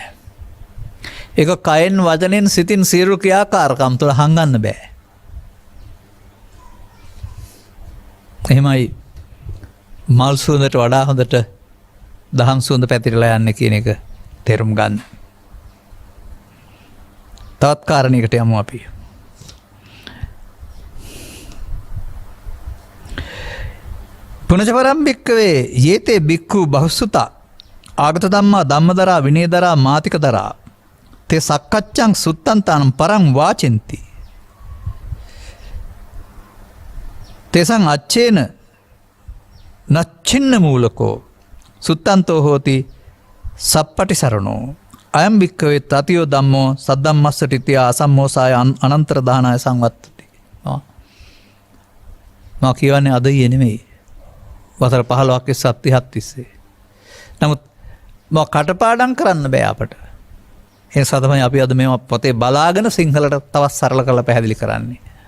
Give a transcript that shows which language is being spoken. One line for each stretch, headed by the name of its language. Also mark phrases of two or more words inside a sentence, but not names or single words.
Sinhala: ඒක කයෙන් වචනෙන් සිතින් සියලු ක්‍රියාකාරකම් තුළ හංගන්න බෑ. එහෙමයි මල් සුවඳට වඩා හොඳට දහම් සුවඳ පැතිරලා යන්නේ කියන එක තේරුම් ගන්න. තවත් කාරණයකට යමු අපි.
Pali: පුනච පරම් භික්කවේ යේතේ භික්ඛු බහුසුතා ආගත ධම්මා ධම්මදරා විනයදරා මාතිකදරා තේ සක්කච්ඡං සුත්තන්තානම් පරං වාචෙන්ති තේසං අච්චේන නච්චින්න මූලකෝ සුත්තන්තෝ හෝති සප්පටි සරණෝ අයම් භික්කවේ තතියෝ ධම්මෝ සද්දම්මස්සටිතිය අසම්මෝසාය අනන්තර දානාය සංවත්තති.
Sinhala: මා කියවන්නේ අද ඊයේ නෙමෙයි. වසර 15ක් සත්‍ය තිස්සේ. නමුත් මම කටපාඩම් කරන්න බෑ අපට. ඒ නිසා තමයි අපි අද මේවා පොතේ බලාගෙන සිංහලට තවත් සරල කරලා පැහැදිලි කරන්නේ.